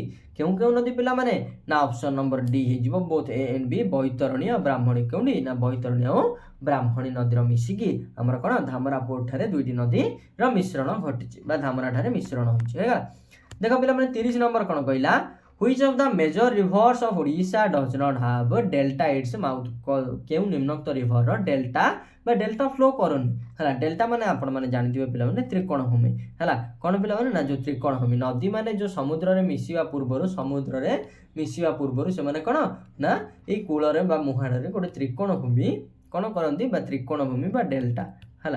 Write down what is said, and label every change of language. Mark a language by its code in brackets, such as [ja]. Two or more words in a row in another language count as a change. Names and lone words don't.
[or] କେଉଁ କେଉଁ ନଦୀ ପିଲାମାନେ ନା [en] option number D [or] ହେଇଯିବ [en] both A and B [or] ବୈତରଣୀ ଆଉ ବ୍ରାହ୍ମଣୀ। କେଉଁଠି ନା ବୈତରଣୀ ଆଉ ବ୍ରାହ୍ମଣୀ ନଦୀର ମିଶିକି ଆମର କ'ଣ ଧାମରା ପୋର୍ଟ ଠାରେ ଦୁଇଟି ନଦୀର ମିଶ୍ରଣ ଘଟିଛି ବା ଧାମରା ଠାରେ ମିଶ୍ରଣ ହୋଇଛି ହେଲା। ଦେଖ ପିଲାମାନେ 30 ନମ୍ବର କ'ଣ କହିଲା [en] Which of the major rivers of Odisha does not have delta its mouth। [or] କେଉଁ ନିମ୍ନୋକ୍ତ ରିଭରର ଡେଲ୍ଟା ବା [en] delta flow [or] କରୁନି ହେଲା। ଡେଲ୍ଟା ମାନେ ଆପଣମାନେ ଜାଣିଥିବେ ପିଲାମାନେ ତ୍ରିକୋଣଭୂମି ହେଲା। କ'ଣ ପିଲାମାନେ ନା ଯେଉଁ ତ୍ରିକୋଣଭୂମି ନଦୀ ମାନେ ଯେଉଁ ସମୁଦ୍ରରେ ମିଶିବା ପୂର୍ବରୁ ସେମାନେ କ'ଣ ନା ଏଇ କୂଳରେ ବା ମୁହାଣରେ ଗୋଟେ ତ୍ରିକୋଣଭୂମି କ'ଣ କରନ୍ତି ବା ତ୍ରିକୋଣଭୂମି ବା ଡେଲ୍ଟା ହେଲା।